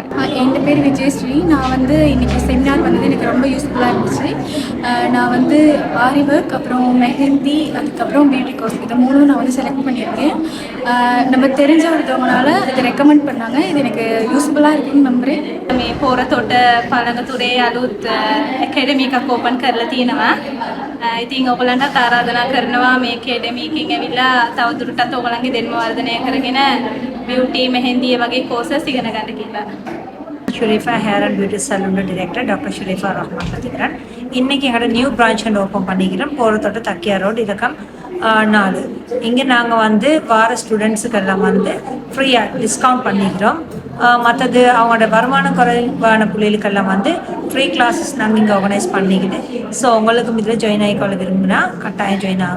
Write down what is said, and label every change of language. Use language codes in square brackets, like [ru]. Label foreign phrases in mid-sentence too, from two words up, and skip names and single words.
[ta] என் பேர் விஜயஸ்ரீ. நான் வந்து இன்றைக்கி செமினார் வந்தது எனக்கு ரொம்ப யூஸ்ஃபுல்லாக இருந்துச்சு. நான் வந்து ஆரி ஒர்க், அப்புறம் மெஹந்தி, அதுக்கப்புறம் [en] beauty course [ta] இது 3 நான் வந்து செலக்ட் பண்ணியிருக்கேன். நம்ம தெரிஞ்ச ஒருத்தவங்களால இதை ரெக்கமெண்ட் பண்ணாங்க. இது எனக்கு யூஸ்ஃபுல்லாக இருக்குன்னு நம்புகிறேன். [si] මේ පොරතොට පළඟතුරේ අලුත් ඇකඩමි එකක් ඕපන් කරලා තියෙනවා. ඉතින් ඔයගලන්ට ආරාධනා කරනවා මේ ඇකඩමි එකකින් ඇවිල්ලා තවදුරටත් ඔයගලන්ගේ දෙන්ම වර්ධනය කරගෙන බියුටි මෙහෙන්දිය වගේ කෝසස් ඉගෙන ගන්න කියලා. [ta] ஷுரேஃபா ஹேர் அண்ட் பியூட்டி சலூனோட டிரெக்டர் டாக்டர் ஷுரேஃபா ரஹ்மான் பார்த்துக்கிறேன். இன்றைக்கி எங்களோட [en] new branch [ta] ஒன்று ஓப்பன் பண்ணிக்கிறோம். போகிறதோட்ட தக்கியா ரோடு இலக்கம் 4. இங்கே நாங்கள் வந்து வார ஸ்டூடெண்ட்ஸுக்கெல்லாம் வந்து ஃப்ரீயாக டிஸ்கவுண்ட் பண்ணிக்கிறோம். மற்றது அவங்களோட வருமானம் குறைவான பிள்ளைகளுக்கெல்லாம் வந்து [en] free classes [ta] நாங்கள் இங்கே ஆர்கனைஸ் பண்ணிக்கிட்டு ஸோ உங்களுக்கு இதில் ஜாயின் ஆகிக்கொள்ள விரும்பினா கட்டாயம் ஜாயின் ஆகுங்க.